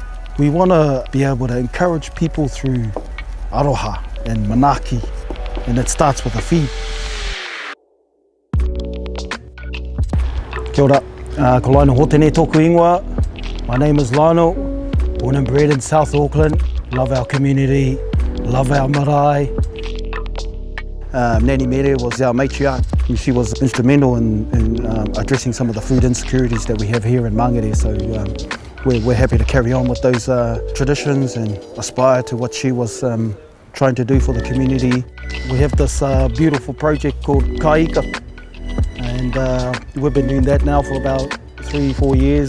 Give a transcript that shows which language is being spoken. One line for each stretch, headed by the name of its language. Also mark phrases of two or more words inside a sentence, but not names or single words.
English: We want to be able to encourage people through aroha and manaki, and it starts with a feed.
Māori: Kia ora, ko Lionel hotene tōku ingoa.
English: My name is Lionel, born and bred in South Auckland. Love our community, love our marae. Nani Mere was our matriarch. She was instrumental in addressing some of the food insecurities that we have here in Mangere. So we're happy to carry on with those traditions and aspire to what she was trying to do for the community. We have this beautiful project called Kai Ika, and we've been doing that now for about 3-4 years.